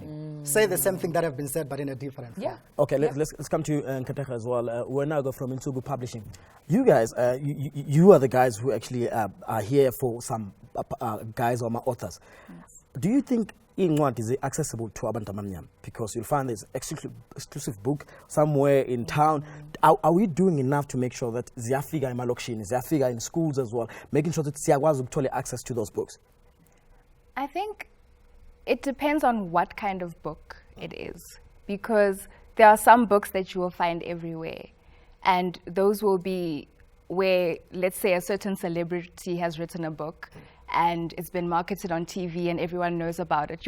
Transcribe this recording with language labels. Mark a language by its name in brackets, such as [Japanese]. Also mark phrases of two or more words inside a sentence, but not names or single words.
[English] Say the same thing that have been said, but in a different form. Okay, let's come to you, Nkateka, as well. We're now go from Nsuku Publishing. You guys, you are the guys who actually are here for some guys or my authors. Do you think Ingwant is accessible to [Zulu] abantu abamnyama? [English] Because you'll find this exclusive book somewhere in town. Are we doing enough to make sure that [Zulu] ziyafika emalokishini, ziyafika [English] in schools as well, making sure that [Zulu] siyakwazi ukuthola [English] access to those books? I think it depends on what kind of book it is, because there are some books that you will find everywhere, and those will be where, let's say, a certain celebrity has written a book and it's been marketed on TV and everyone knows about it.